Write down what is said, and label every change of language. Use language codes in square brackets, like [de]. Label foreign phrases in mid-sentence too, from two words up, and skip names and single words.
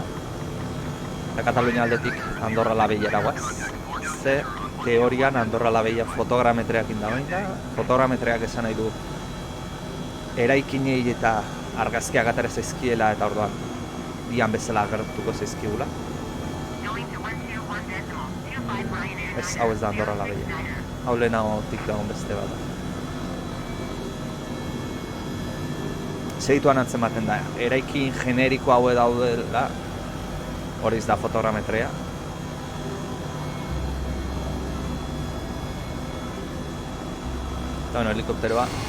[eu] Eta Katalunia aldetik Andorra la Bellara guaz. Ze, teorian Andorra la Bella fotogrametreak indagoen da. Fotogrametreak esan nahi du eraikinei eta argazkiak atera zaizkiela eta orduan dian bezala agertuko zaizkigula. [en] Going to 121.25 Ryanair. [eu] Ez, hau ez da Andorra la Bella. Hau lehenagotik dagoen beste bat. Segituan antzematen da, eraikin generiko haue daudela, hori da fotogrametrea. Eta bueno, helikopteroa.